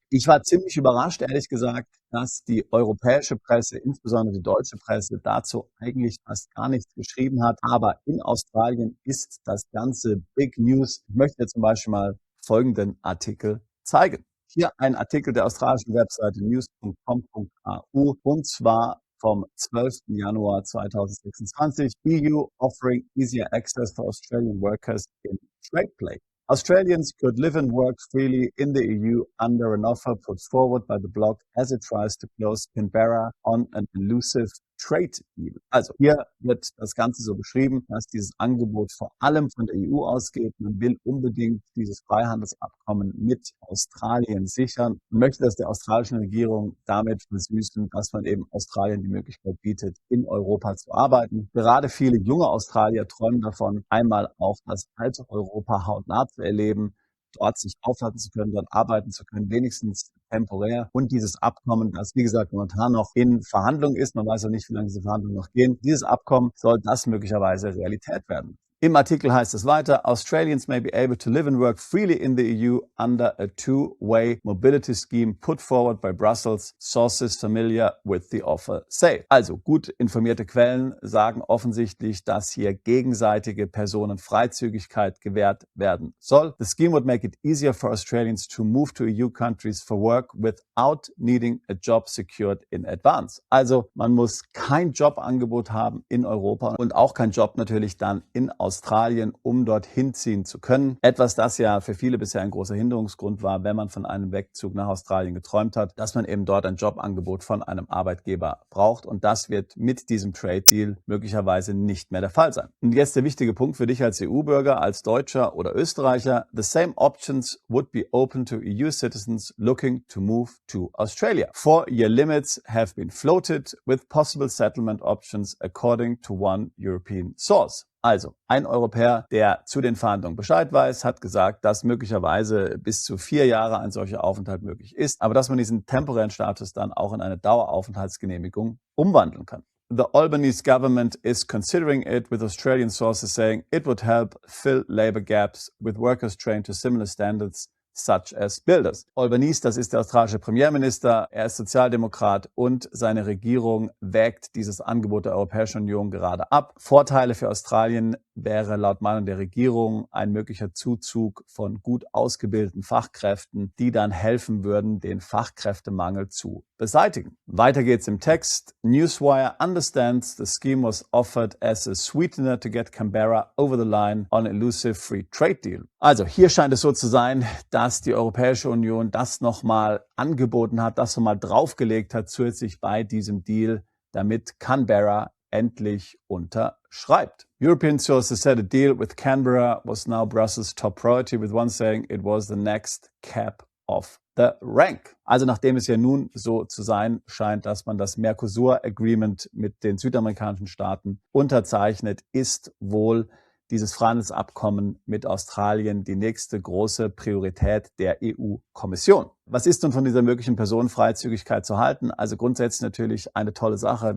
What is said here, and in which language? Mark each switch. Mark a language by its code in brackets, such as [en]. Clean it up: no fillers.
[de] Ich war ziemlich überrascht, ehrlich gesagt, dass die europäische Presse, insbesondere die deutsche Presse, dazu eigentlich fast gar nichts geschrieben hat. Aber in Australien ist das Ganze Big News. Ich möchte dir zum Beispiel mal folgenden Artikel zeigen. Hier ein Artikel der australischen Webseite news.com.au und zwar vom 12. Januar 2026. [en] EU offering easier access for Australian workers in trade play. Australians could live and work freely in the EU under an offer put forward by the bloc as it tries to close Canberra on an elusive Trade Deal. [de] Also hier wird das Ganze so beschrieben, dass dieses Angebot vor allem von der EU ausgeht. Man will unbedingt dieses Freihandelsabkommen mit Australien sichern und möchte das der australischen Regierung damit versüßen, dass man eben Australien die Möglichkeit bietet, in Europa zu arbeiten. Gerade viele junge Australier träumen davon, einmal auch das alte Europa hautnah zu erleben, dort sich aufhalten zu können, dort arbeiten zu können, wenigstens temporär. Und dieses Abkommen, das wie gesagt momentan noch in Verhandlung ist, man weiß ja nicht, wie lange diese Verhandlungen noch gehen, dieses Abkommen soll das möglicherweise Realität werden. Im Artikel heißt es weiter, [en] Australians may be able to live and work freely in the EU under a two-way mobility scheme put forward by Brussels, sources familiar with the offer say. [de] Also gut informierte Quellen sagen offensichtlich, dass hier gegenseitige Personenfreizügigkeit gewährt werden soll. [en] The scheme would make it easier for Australians to move to EU countries for work without needing a job secured in advance. [de] Also man muss kein Jobangebot haben in Europa und auch kein Job natürlich dann in Australien, um dorthin ziehen zu können. Etwas, das ja für viele bisher ein großer Hinderungsgrund war, wenn man von einem Wegzug nach Australien geträumt hat, dass man eben dort ein Jobangebot von einem Arbeitgeber braucht. Und das wird mit diesem Trade Deal möglicherweise nicht mehr der Fall sein. Und jetzt der wichtige Punkt für dich als EU-Bürger, als Deutscher oder Österreicher. [en] The same options would be open to EU citizens looking to move to Australia. 4-year limits have been floated with possible settlement options according to one European source. [de] Also, ein Europäer, der zu den Verhandlungen Bescheid weiß, hat gesagt, dass möglicherweise bis zu 4 Jahre ein solcher Aufenthalt möglich ist, aber dass man diesen temporären Status dann auch in eine Daueraufenthaltsgenehmigung umwandeln kann. [en] The Albanese government is considering it, with Australian sources saying it would help fill labor gaps with workers trained to similar standards such as builders. [de] Albanese, das ist der australische Premierminister, er ist Sozialdemokrat und seine Regierung wägt dieses Angebot der Europäischen Union gerade ab. Vorteile für Australien wäre laut Meinung der Regierung ein möglicher Zuzug von gut ausgebildeten Fachkräften, die dann helfen würden, den Fachkräftemangel zu beseitigen. Weiter geht's im Text. [en] Newswire understands the scheme was offered as a sweetener to get Canberra over the line on an elusive free trade deal. [de] Also hier scheint es so zu sein, dass die Europäische Union das nochmal angeboten hat, das nochmal draufgelegt hat, zusätzlich bei diesem Deal, damit Canberra endlich unterschreibt. [en] European sources said a deal with Canberra was now Brussels' top priority, with one saying it was the next cap of the rank. [de] Also nachdem es ja nun so zu sein scheint, dass man das Mercosur Agreement mit den südamerikanischen Staaten unterzeichnet, ist wohl dieses Freihandelsabkommen mit Australien die nächste große Priorität der EU-Kommission. Was ist nun von dieser möglichen Personenfreizügigkeit zu halten? Also grundsätzlich natürlich eine tolle Sache.